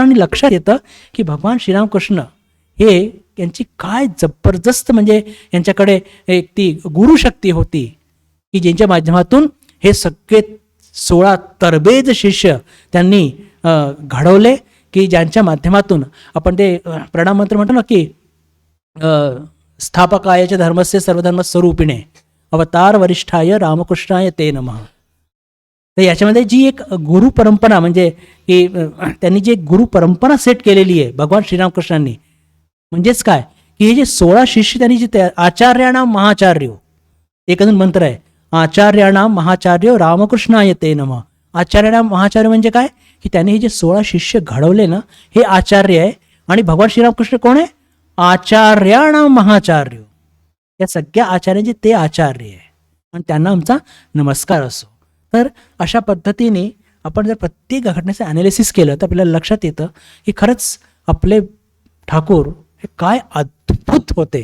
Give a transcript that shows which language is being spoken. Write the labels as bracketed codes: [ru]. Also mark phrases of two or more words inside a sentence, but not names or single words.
[mr] आणि लक्षात येतं की भगवान श्रीरामकृष्ण हे यांची काय जबरदस्त, म्हणजे यांच्याकडे एक ती गुरुशक्ती होती की ज्यांच्या माध्यमातून हे सगळे 16 तरबेज शिष्य त्यांनी घडवले, की ज्यांच्या माध्यमातून आपण ते प्रणाम मंत्र म्हणतो ना की [sa] स्थापकाय च धर्मस्य सर्वधर्म स्वरूपिणे अवतार वरिष्ठाय रामकृष्णाय ते नमः. [mr] तर याच्यामध्ये जी एक गुरु परंपरा, म्हणजे की त्यांनी जी एक गुरु परंपरा सेट केलेली आहे भगवान श्रीरामकृष्णांनी, म्हणजेच काय की हे जे 16 शिष्य त्यांनी जे [sa] आचार्याणाम महाचार्यो, [mr] एक अजून मंत्र आहे, [sa] आचार्याणाम महाचार्यो रामकृष्णाय ते नमः. आचार्याणाम महाचार्य [mr] म्हणजे काय की त्यांनी हे जे 16 शिष्य घडवले ना, हे आचार्य आहे. आणि भगवान श्रीरामकृष्ण कोण आहे? [sa] आचार्याणाम महाचार्यो, [mr] या सगळ्या आचार्यांचे ते आचार्य आहे, आणि त्यांना आमचा नमस्कार असो. तर अशा पद्धतीने आपण जर प्रत्येक घटनेचं ॲनालिसिस केलं तर आपल्याला लक्षात येतं की खरंच आपले ठाकूर हे काय अद्भुत होते.